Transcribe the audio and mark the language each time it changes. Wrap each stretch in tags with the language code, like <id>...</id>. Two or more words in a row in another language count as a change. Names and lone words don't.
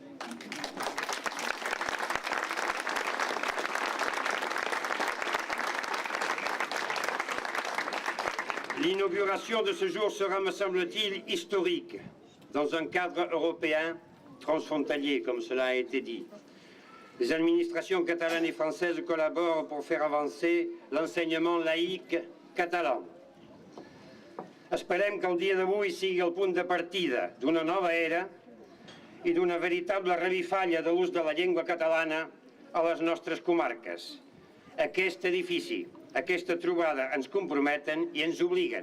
<fr>L'inauguration de ce jour sera, me semble-t-il, historique, dans un cadre européen transfrontalier, comme cela a été dit. Les administrations catalanes et françaises collaborent pour faire avancer l'enseignement laïque catalan.</fr> <ca>Esperem que el dia d'avui sigui el punt de partida d'una nova era i d'una veritable revifalla de l'ús de la llengua catalana a les nostres comarques. Aquest edifici, aquesta trobada ens comprometen i ens obliguen.</ca>